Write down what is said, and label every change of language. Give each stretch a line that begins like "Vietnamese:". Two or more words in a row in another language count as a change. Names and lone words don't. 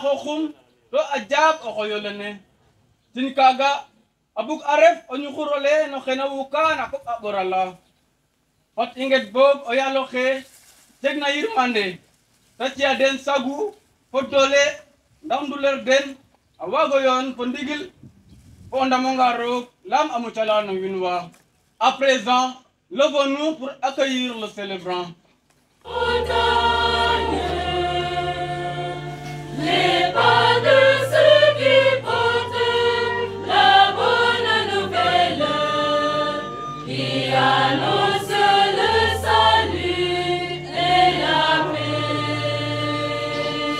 Serer: xoxum to a jab o xoyolene tin kaga abuk aref o ñuxurole no xena wuka na kop a ɓorala fat inget bob o yalo xe jeg na yirmande ta ciya den sagu fo doole ndax nduler den a wago yoon fo ndigil fo ndamonga roog lam a mucala no wiin wa.
French: À présent, levons-nous pour accueillir le célébrant. Les pas de ceux qui portent la bonne nouvelle, qui annonce le salut et la paix.